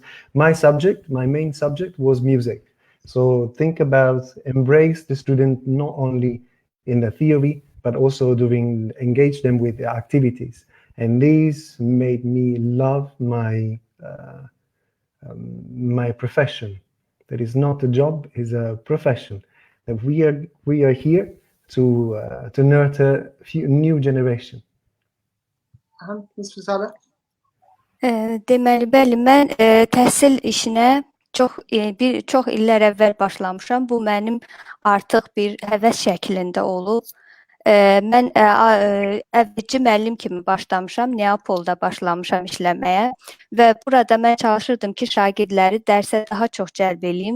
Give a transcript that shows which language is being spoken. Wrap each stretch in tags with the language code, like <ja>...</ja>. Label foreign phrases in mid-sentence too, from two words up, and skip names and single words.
<en>My main subject was music. So think about embrace the student not only in the theory, but also engage them with the activities. And this made me love my profession. That is not a job, it's a profession. That we are here to nurture new generation.</en> <az>Deməli, bəli, mən təhsil işinə çox illər əvvəl başlamışam. Bu mənim artıq bir həvəs şəklində olub. Mən əvvəlcə müəllim kimi başlamışam, Neapolda başlamışam işləməyə və burada mən çalışırdım ki, şagirdləri dərsə daha çox cəlb eləyim.</az>